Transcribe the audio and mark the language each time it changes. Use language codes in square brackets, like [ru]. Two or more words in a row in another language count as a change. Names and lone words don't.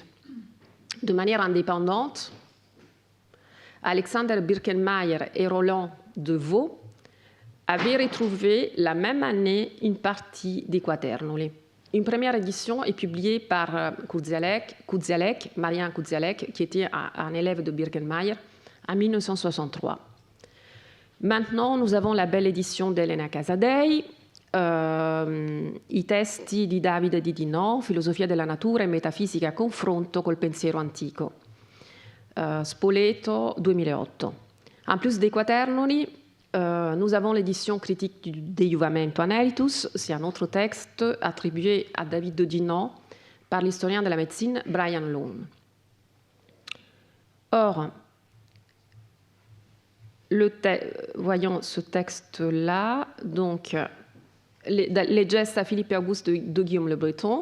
[fr] De manière indépendante, Alexander Birkenmeier et Roland de Vaux avaient retrouvé la même année une partie des quaternuli. Une première édition est publiée par Marian Kudzialek, qui était un élève de Birkenmeier, en 1963. Maintenant, nous avons la belle édition d'Elena Casadei, I testi di Davide di Dinan, Filosofia della natura e metafisica a confronto col pensiero antico, Spoleto 2008. En plus des quaternuli, nous avons l'édition critique de Iuvamento Anelitus, c'est un autre texte attribué à David de Dinan par l'historien de la médecine Brian Lone. Or, voyons ce texte-là, donc les gestes à Philippe Auguste de Guillaume le Breton.